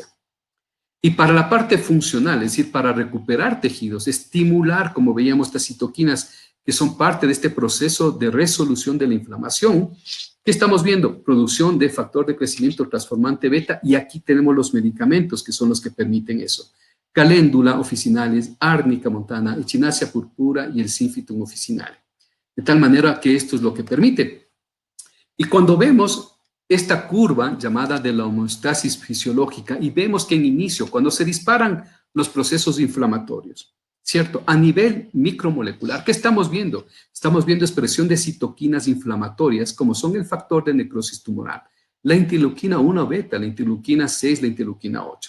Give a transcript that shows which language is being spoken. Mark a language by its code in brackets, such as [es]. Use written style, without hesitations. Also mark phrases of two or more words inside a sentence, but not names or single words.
[es] Y para la parte funcional, es decir, para recuperar tejidos, estimular, como veíamos, estas citoquinas que son parte de este proceso de resolución de la inflamación, ¿qué estamos viendo? Producción de factor de crecimiento transformante beta, y aquí tenemos los medicamentos que son los que permiten eso. Caléndula officinalis, Árnica montana, Echinacea purpura y el Synphytum officinale. De tal manera que esto es lo que permite. Y cuando vemos esta curva llamada de la homeostasis fisiológica y vemos que en inicio, cuando se disparan los procesos inflamatorios, ¿cierto? A nivel micromolecular, ¿qué estamos viendo? Estamos viendo expresión de citoquinas inflamatorias como son el factor de necrosis tumoral, la interleuquina 1 beta, la interleuquina 6, la interleuquina 8.